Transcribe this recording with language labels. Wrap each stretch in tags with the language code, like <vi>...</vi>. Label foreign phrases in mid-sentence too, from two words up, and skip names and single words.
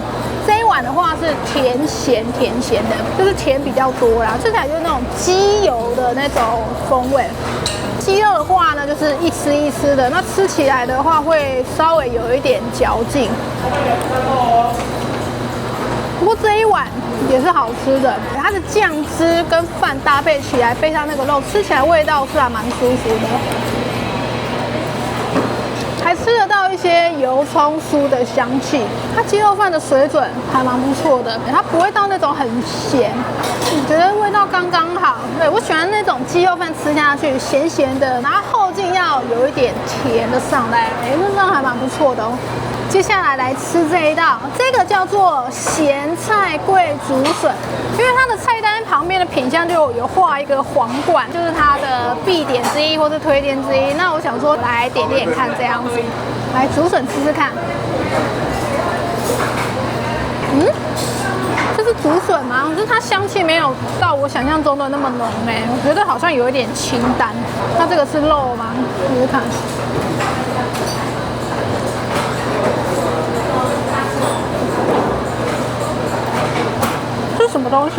<zh>這一碗的話是甜鹹的，就是甜比較多啦，吃起來就是那種雞油的那種風味。雞肉的話呢，就是一絲一絲的，那吃起來的話會稍微有一點嚼勁。不過這一碗也是好吃的，它的醬汁跟飯搭配起來，配上那個肉，吃起來味道是還蠻舒服的。還吃得到一些油蔥酥的香氣，它雞肉飯的水準還蠻不錯的，它不會到那種很鹹，我覺得味道剛剛好。對，我喜歡那種雞肉飯吃下去鹹鹹的，然後後勁要有一點甜的上來，那這樣還蠻不錯的哦。接下來來吃這一道，這個叫做鹹菜桂竹筍，因為它的菜單旁邊的品項就有畫一個皇冠，就是它的必點之一或是推薦之一。那我想說來點點看這樣子，來竹筍吃吃看。這是竹筍嗎？可是它香氣沒有到我想象中的那麼濃我覺得好像有一點清淡。那這個是肉嗎？試試看。什麼東西？</zh>